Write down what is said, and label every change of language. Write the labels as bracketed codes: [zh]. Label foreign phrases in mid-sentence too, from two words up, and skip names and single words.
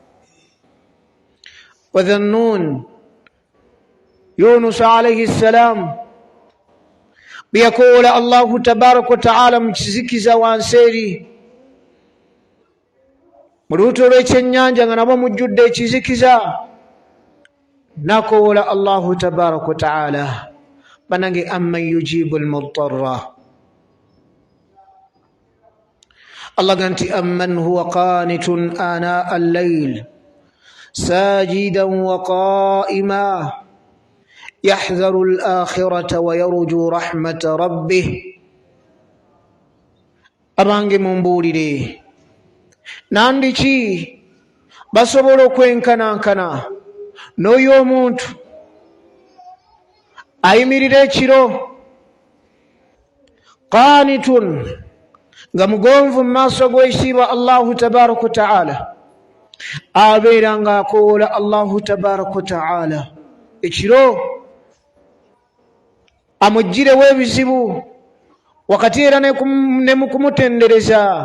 [lg] Wa Dhannun, Yunus [ar] عليه السلام [lg] biyakoola [ar] الله تبارك وتعالى [lg] mu kizikiza wansi eri, mu luuto lw'ekyennyanja nga nabwo mujjudde ekizikiza, nakoola [ar] الله تبارك وتعالى [lg] banange [ar] أمن يجيب المضطر. Allah ganti أمن هو قانت آناء الليل ساجدا وقائما يحذر الآخرة ويرجو رحمة ربه. [lg] Abange mumbuulire nandiki basobola okwenkanankana n'oyo omuntu ayimirira ekiro qanitun nga mugonvu mu maaso g'ekitiibwa [ar] الله تبارك وتعالى, [lg] abeera nga akoola [ar] الله تبارك وتعالى [lg] ekiro amuggirewo ebizibu wakati era ne mu kumutendereza.